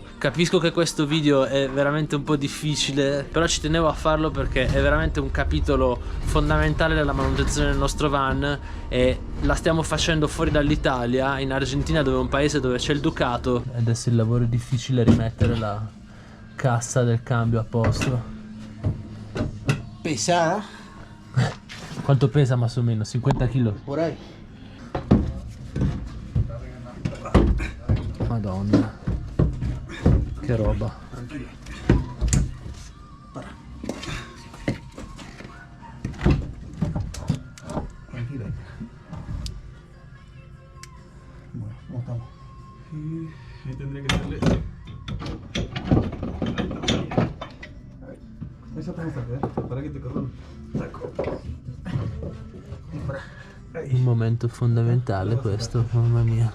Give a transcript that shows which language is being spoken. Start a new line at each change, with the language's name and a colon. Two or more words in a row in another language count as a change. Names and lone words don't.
Italian: Capisco che questo video è veramente un po' difficile, però ci tenevo a farlo perché è veramente un capitolo fondamentale della manutenzione del nostro van e la stiamo facendo fuori dall'Italia, in Argentina, dove è un paese dove c'è il Ducato. Adesso il lavoro è difficile, rimettere la cassa del cambio a posto.
Spanish: Pesada.
Italian: Quanto pesa
Spanish: más o meno?
Italian: 50 kg?
Spanish: Por ahí.
Italian: Madonna, che roba.
Spanish: Tranquilo. Bueno, ¿cómo estamos? Ahí tendría que darle. Esa está muy fuerte, para que te corran.
Italian: Un momento fondamentale questo, mamma mia.